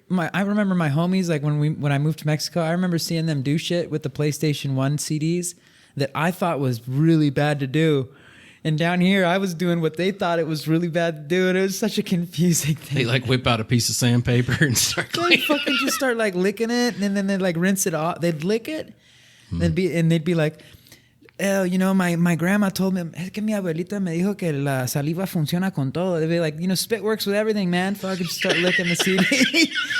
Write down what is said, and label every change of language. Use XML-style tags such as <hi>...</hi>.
<en>I remember my homies like when I moved to Mexico. I remember seeing them do shit with the PlayStation 1 CDs that I thought was really bad to do, and down here I was doing what they thought it was really bad to do, and it was such a confusing thing. They like whip out a piece of sandpaper and start cleaning. They fucking just start like licking it, and then they'd like rinse it off. They'd lick it, they'd be like. My grandma told me,</en> <es>es que mi abuelita me dijo que la saliva funciona con todo.</es> <en>They'd be like, spit works with everything, man. Fucking start licking the CD.</en>